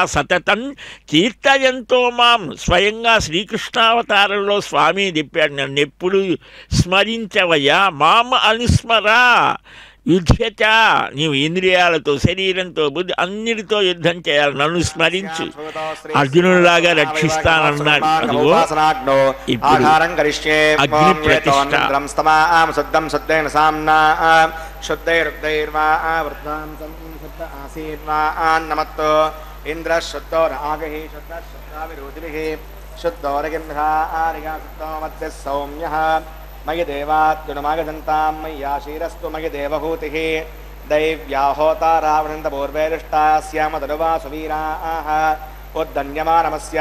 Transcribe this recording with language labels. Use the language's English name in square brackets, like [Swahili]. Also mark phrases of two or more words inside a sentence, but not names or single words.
[Sanskrit] సతతం కీర్తయంతో మాం [Telugu] స్వయంగా శ్రీకృష్ణావతారంలో స్వామి చెప్పాడు, నన్ను ఎప్పుడు స్మరించవయ్యా. [Sanskrit] మాం అనుస్మరా యుద్ధచ, [Telugu] నీవు ఇంద్రియాలతో, శరీరంతో, బుద్ధి అన్నిటితో యుద్ధం చేయాలి. నన్ను స్మరించు, అర్జునుడిలాగా రక్షిస్తానన్నాడు. అదిగో ఇప్పుడు అగ్ని ప్రతిష్ఠ. [Sanskrit] मयि देवात्युनुमागदन्तां मय्याशीरस्तु मयि देवभूतिः दैव्याहोतारावृन्दपूर्वैरिष्टास्यामतनुवा सुवीराः उद्दन्यमानमस्य